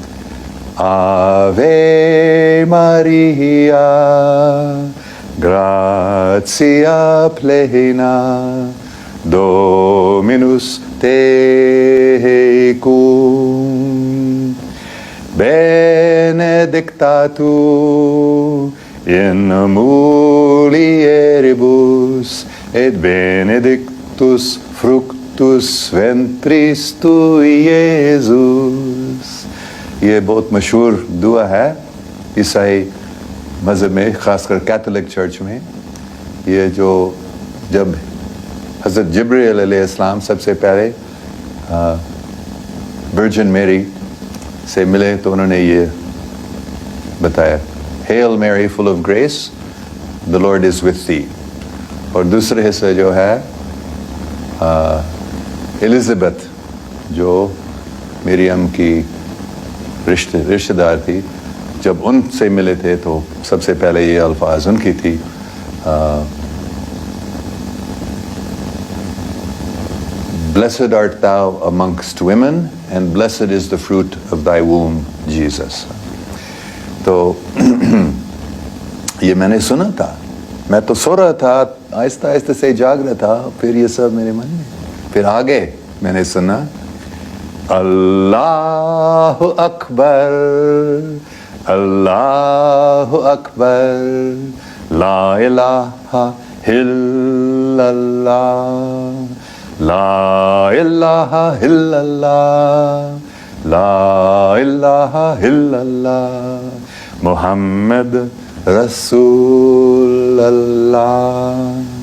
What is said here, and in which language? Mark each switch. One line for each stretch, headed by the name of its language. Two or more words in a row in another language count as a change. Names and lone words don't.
Latin: Ave Maria gratia plena Dominus tecum, benedicta tu in mulieribus, et benedictus fructus ventris tui, Iesus.
Urdu: یہ بہت مشہور دعا ہے عیسائی مذہب میں، خاص کر کیتھولک چرچ میں. یہ جو جب حضرت جبرائیل علیہ السلام سب سے پہلے ورجن میری سے ملے تو انہوں نے یہ بتایا،
English: Hail Mary full of grace, the Lord is with thee.
Urdu: اور دوسرے حصہ جو ہے الزبتھ، جو مریم کی رشتہ دار تھی، جب ان سے ملے تھے تو سب سے پہلے یہ الفاظ ان کی تھی،
English: Blessed art thou amongst women, and blessed is the fruit of thy womb, Jesus.
Urdu: تو یہ میں نے سنا تھا, میں تو سو رہا تھا, آہستہ آہستہ سے جاگ رہا تھا, پھر یہ سب میرے من میں, پھر آگے میں نے سنا
Arabic: اللہ اکبر, اللہ اکبر, لا الہ الا اللہ, لا الہ الا اللہ, لا الہ الا اللہ, محمد رسول اللہ.